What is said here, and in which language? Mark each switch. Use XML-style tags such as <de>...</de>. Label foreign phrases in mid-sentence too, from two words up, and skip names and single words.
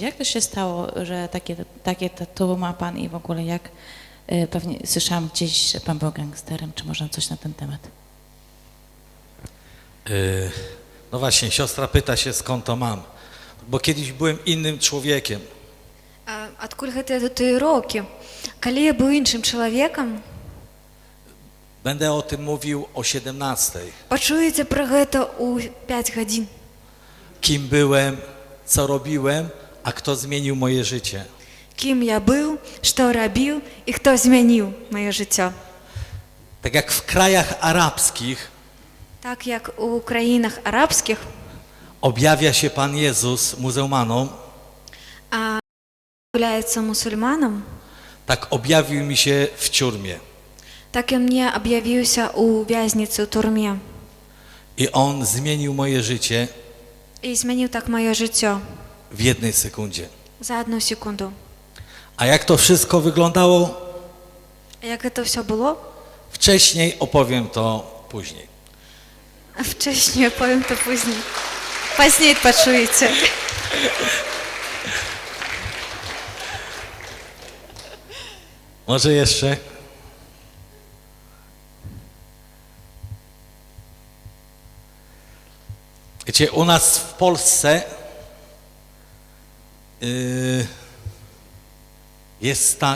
<pl>Jak to się stało, że takie tatu ma Pan i w ogóle jak, pewnie słyszałam gdzieś, że Pan był gangsterem, czy może coś na ten temat? No właśnie, siostra pyta się, skąd to mam. Bo kiedyś byłem innym człowiekiem.</pl> <be>Адкуль гэтыя татуіроўкі? Калі я быў іншым чалавекам,</be> <pl>Będę o tym mówił o 17.</pl> <be>пачуеце пра гэта ў 5 гадзін.</be> <pl>Kim byłem, co robiłem, a kto zmienił moje życie.</pl> <be>Кім я быў, што рабіў і хто змяніў маё жыццё.</be> <pl>Tak jak w krajach arabskich</pl> <be>Так як у краінах арабскіх</be> <pl>objawia się Pan Jezus muzułmanom,</pl> <be>з'яўляецца мусульманам,</be> <pl>tak objawił mi się w ciurmie.</pl> <be>так і мне аб'явіўся ў вязніцы ў турме.</be> <pl>I On zmienił moje życie</pl> <be>І змяніў так маё жыццё</be> <pl>w jednej sekundzie.</pl> <be>за 1 секунду.</be> <pl>A jak to wszystko wyglądało?</pl> <be>Як гэта ўсё было?</be> <pl>Wcześniej opowiem to później. A wcześniej powiem to później.</pl> <be>Пазней пачуеце.</be> <pl>Może jeszcze? Wiecie, u nas w Polsce jest tak...</pl>